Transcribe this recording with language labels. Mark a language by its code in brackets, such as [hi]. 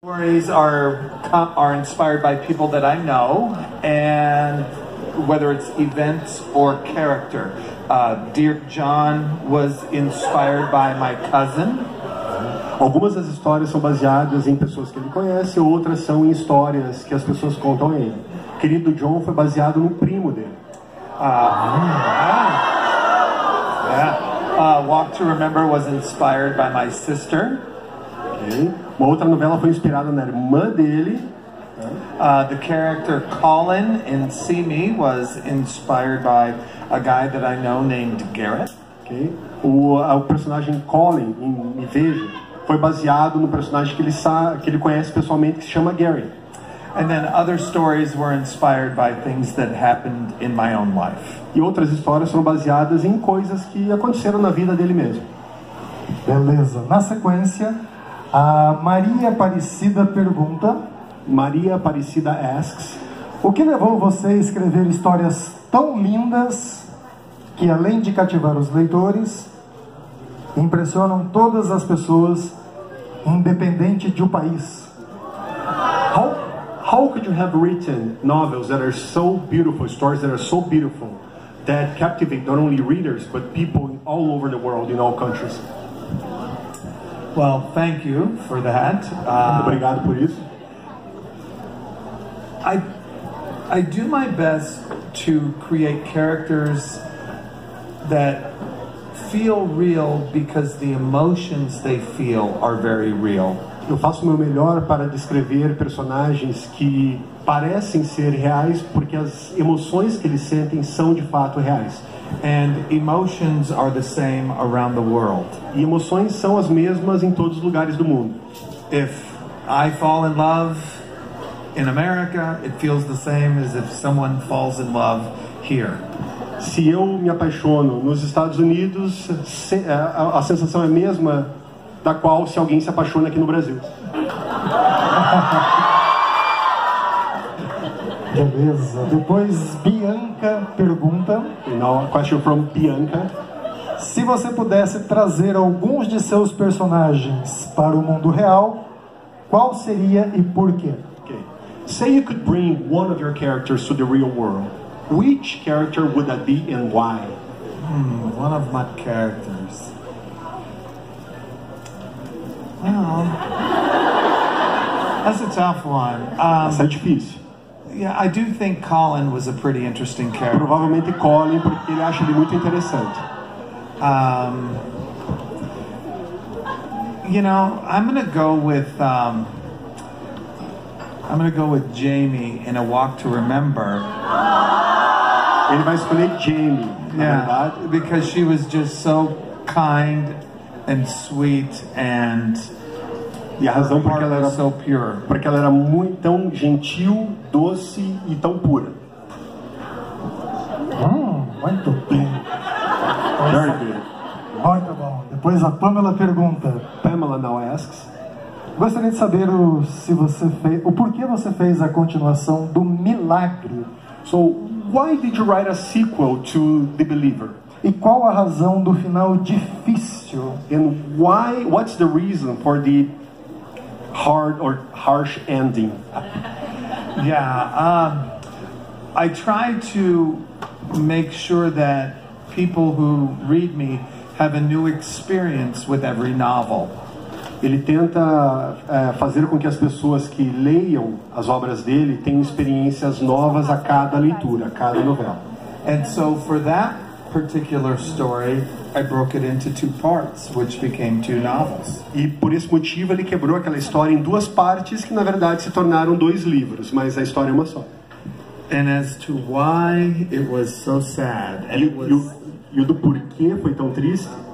[en] Stories are inspired by people that I know, and whether it's events or character. Dear John was inspired by my cousin. [pt] Algumas das histórias são baseadas em pessoas que ele conhece, outras são em histórias que as pessoas contam a ele. Querido John foi baseado no primo dele. [en] Walk to Remember was inspired by my sister. Okay. [pt] Uma outra novela foi inspirada na irmã dele. [en] The character Colin in See Me was inspired by a guy that I know named Garrett. Okay. [pt] O personagem Colin em Me Veja foi baseado no personagem que ele conhece pessoalmente, que se chama Gary. [en] And then other stories were inspired by things that happened in my own life. [pt] E outras histórias foram baseadas em coisas que aconteceram na vida dele mesmo. Beleza. Na sequência, a Maria Aparecida pergunta. [en] Maria Aparecida asks: [pt] o que levou você a escrever histórias tão lindas que, além de cativar os leitores, impressionam todas as pessoas, independente de um país? [en] How could you have written novels that are so beautiful, stories that are so beautiful, that captivate not only readers, but people all over the world, in all countries? Well, thank you for that. [pt] Obrigado por isso. [en] I do my best to create characters that feel real because the emotions they feel are very real. [pt] Eu faço o meu melhor para descrever personagens que parecem ser reais porque as emoções que eles sentem são de fato reais. [en] And emotions are the same around the world. [pt] E emoções são as mesmas em todos os lugares do mundo. [en] If I fall in love in America, it feels the same as if someone falls in love here. [pt] Se eu me apaixono nos Estados Unidos, a sensação é a mesma da qual se alguém se apaixona aqui no Brasil. Beleza. Depois Bianca pergunta. [en] Now a question from Bianca. [pt] Se você pudesse trazer alguns de seus personagens para o mundo real, qual seria e por quê? [en] Okay. Say you could bring one of your characters to the real world. Which character would that be and why? One of my characters. Well, that's a tough one. [pt] Essa é difícil. [en] Yeah, I do think Colin was a pretty interesting character. [pt] Provavelmente Colin, porque ele acha ele muito interessante. [en] You know, I'm gonna go with Jamie in A Walk to Remember. [pt] Ele vai escolher Jamie, na verdade, [en] because she was just so kind and sweet and [pt] e a razão porque ela era [en] so pure. [pt] Porque ela era muito tão gentil, doce e tão pura. Muito bem. [en] Very good. [pt] Muito bom. Depois a Pamela pergunta. Pamela now asks: gostaria de saber o porquê você fez a continuação do Milagre. [en] So, why did you write a sequel to The Believer? [pt] E qual a razão do final difícil? [en] And what's the reason for the hard or harsh ending? I try to make sure that people who read me have a new experience with every novel. [pt] Ele tenta fazer com que as pessoas que leiam as obras dele tenham experiências novas a cada leitura, a cada novela. [en] And so for that particular story, I broke it into 2 parts, which became 2 novels. [pt] E por esse motivo ele quebrou aquela história em 2 partes que na verdade se tornaram 2 livros, mas a história é uma só. [en] And as to why it was so sad, [pt] e o do porquê foi tão triste?